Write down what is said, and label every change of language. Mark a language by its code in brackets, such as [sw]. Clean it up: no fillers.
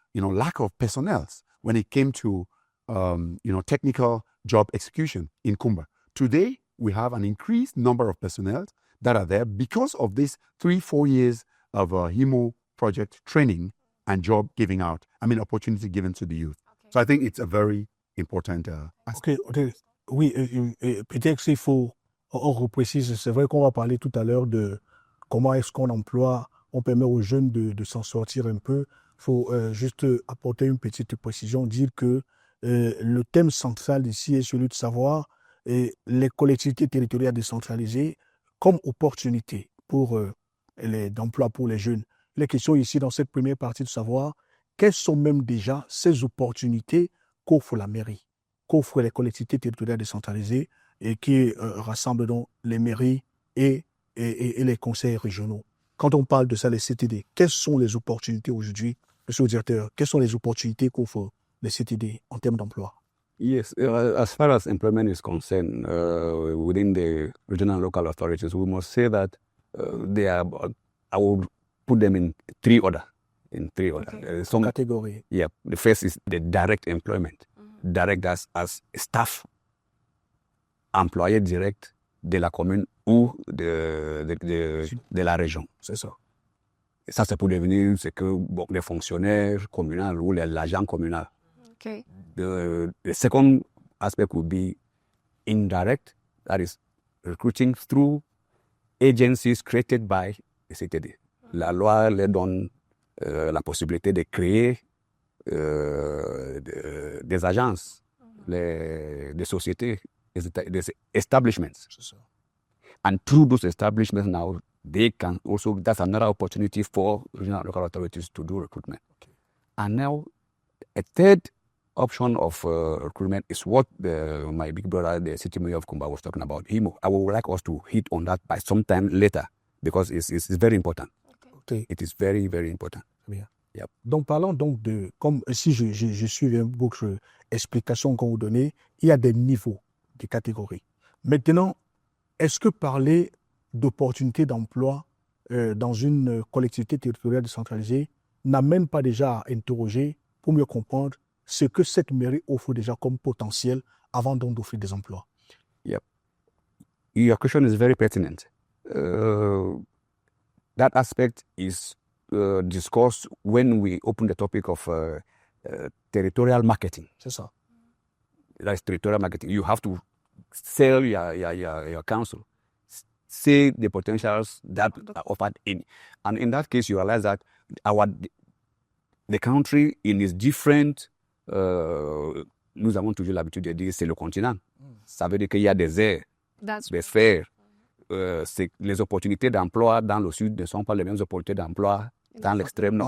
[en] lack of personnel when it came to, technical job execution in Kumba. Today, we have an increased number of personnel that are there because of this 3-4 years of HIMO project training and job giving out. Opportunity given to the youth. Okay. So I think it's a very important aspect. Ok. [fr] Oui, peut-être qu'il faut, on reprécise, c'est vrai qu'on va parler tout à l'heure de comment est-ce on permet aux jeunes de s'en sortir un peu. Il faut juste apporter une petite précision, dire que le thème central ici est celui de savoir les collectivités territoriales décentralisées comme opportunité d'emploi pour les jeunes. La question ici, dans cette première partie, de savoir quelles sont même déjà ces opportunités qu'offre la mairie, qu'offrent les collectivités territoriales décentralisées et qui rassemblent donc les mairies et les conseils régionaux. Quand on parle de ça, les CTD, quelles sont les opportunités aujourd'hui, monsieur le directeur, quelles sont les opportunités qu'offrent les CTD en termes d'emploi? [en] Yes, as far as employment is concerned, within the regional and local authorities, we must say that I will put them in three order. Okay. Some category. Yeah, the first is the direct employment. Mm-hmm. Direct as staff, [fr] employé direct de la commune ou de la région. C'est ça. Ça, c'est pour devenir les fonctionnaires communaux ou l'agent communal. [en] Okay. The second aspect would be indirect, that is recruiting through agencies created by the CTD. [fr] La loi leur donne la possibilité de créer des agences, des sociétés, des establishments. [en] And through those establishments now, that's another opportunity for regional and local authorities to do recruitment. Okay. And now, a third option of recruitment is what my big brother, the city mayor of Kumba, was talking about, HIMO. I would like us to hit on that by some time later because it's very important. Okay. It is very, very important. [fr] Bien. [en] Yep. [fr] Donc, parlons donc comme si je suis votre explication qu'on vous donnez, il y a des niveaux, des catégories. Maintenant, est-ce que parler d'opportunités d'emploi dans une collectivité territoriale décentralisée n'amène pas déjà à interroger pour mieux comprendre ce que cette mairie offre déjà comme potentiel avant donc d'offrir des emplois? [en] Yep. Your question is very pertinent. That aspect is discussed when we open the topic of territorial marketing. [fr] C'est ça. [en] That's territorial marketing. You have to sell your council, see the potentials that are offered in. And in that case, you realize that the country in its different... [fr] nous avons toujours l'habitude de dire c'est le continent. Ça veut dire qu'il y a des airs, des sphères. Les opportunités d'emploi dans le sud ne sont pas les mêmes opportunités d'emploi dans l'extrême nord.